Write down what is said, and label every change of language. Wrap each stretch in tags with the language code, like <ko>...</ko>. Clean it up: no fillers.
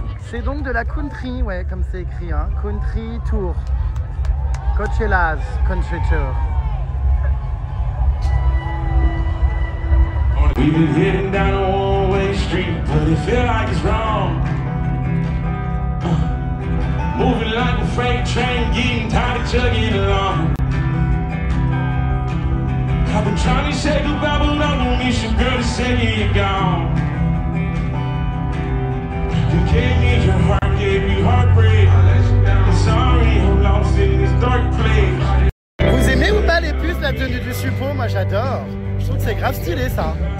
<fr>C'est donc de la country, ouais, comme c'est écrit, hein.</fr> <en>Country Tour. Coachella's Country Tour. We've been heading down a one-way street, but it feel like it's wrong. Moving like a freight train, getting tired of chugging along. I've been trying to say goodbye, but I don't miss you, girl, to say you're gone. You gave me your heart, gave me heartbreak. I'm sorry, I'm lost in this dark place.</en> <fr>Vous aimez ou pas les puces, la tenue du suppo? Moi j'adore. Je trouve que c'est grave stylé ça.</fr>